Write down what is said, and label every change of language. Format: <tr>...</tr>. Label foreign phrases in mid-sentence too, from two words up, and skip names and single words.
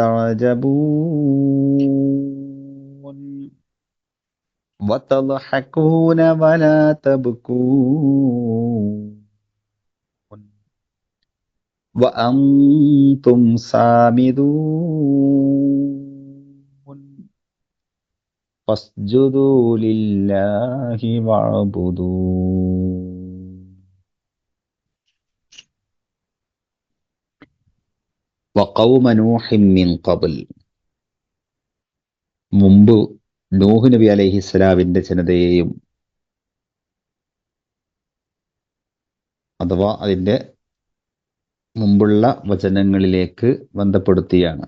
<ar>تعجبون وتضحكون ولا تبكون وأنتم سامدون فاسجدوا لله واعبدوا. وقوم نوح من قبل,</ar> <ml>മുമ്പ് നൂഹ് നബി അലൈഹിസ്സലാമിന്റെ ജനതയെയും അഥവാ അതിൻ്റെ മുമ്പുള്ള വചനങ്ങളിലേക്ക് ബന്ധപ്പെടുത്തിയാണ്.</ml>